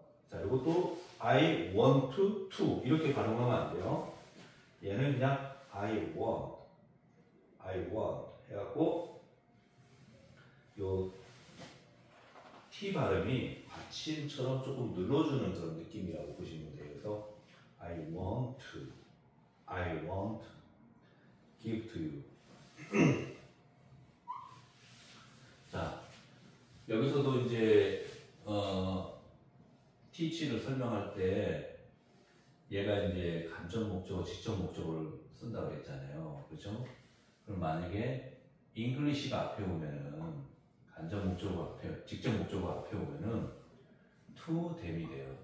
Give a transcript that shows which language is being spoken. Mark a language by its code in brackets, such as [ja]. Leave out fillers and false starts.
[ko] 자, 이것도 [en] I want to [ko] 이렇게 발음하면 안 돼요. 얘는 그냥 [en] I want [ko] 해갖고 요 T 발음이 받침처럼 조금 눌러주는 그런 느낌이라고 보시면 돼요. 그래서 [en] I want to give to you. [ko] 자, 여기서도 이제 teach를 설명할 때 얘가 이제 간접 목적어, 직접 목적어를 쓴다고 그랬잖아요. 그렇죠? 그럼 만약에 English가 앞에 오면은 간접 목적어 앞에, 직접 목적어 앞에 오면은 [en] to them [ko] 이 돼요.